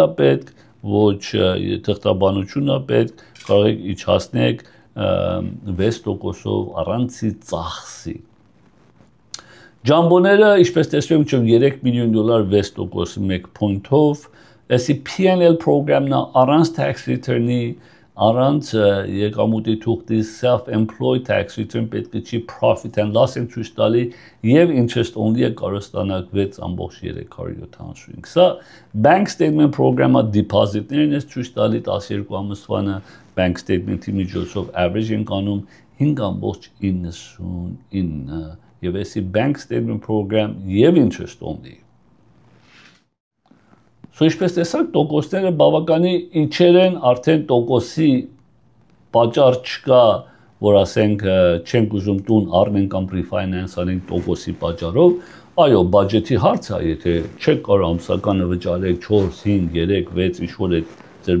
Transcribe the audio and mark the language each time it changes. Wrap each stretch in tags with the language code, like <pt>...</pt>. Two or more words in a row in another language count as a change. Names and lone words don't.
<hy>պետք, ոչ թղթաբանությունն է պետք, կարող եք իջացնեք 6%-ով առանց ծախսի։ Ջամբոները, ինչպես տեսնում եք, $3 միլիոն 6% 1 point-ով, այսի</hy> <en>P&L program-ն</en> <hy>առանց</hy> <en>tax return-ի,</en> <hy>առանց եկամուտի թուղթի</hy> <en>self-employed tax return</en> <hy>պետք չի</hy> <en>profit and loss</en> <hy>են ցույց տալի եւ</hy> <en>interest only-ը</en> <hy>կարող ստանաք 6.375։ Սա</hy> <en>bank statement program-ը</en> <hy>deposit-ներն է ցույց տալի 12 ամսվանը,</hy> <en>bank statement-ի</en> <hy>միջոցով average են կանում 5.99 եւ այսի</hy> <en>bank statement program</en> <hy>եւ</hy> <en>interest only։</en> <hy>Ինչպես տեսակ, տոկոսները բավականի իջեր են, արդեն տոկոսի պատճառ չկա, որ ասենք չենք ուզում տուն առնենք կամ refinance անենք տոկոսի պատճառով, այո, բաջետի հարց է, եթե չեք կարող ամսականը վճարեք 4, 5, 3, 6, ինչ-որ է ձեր</hy>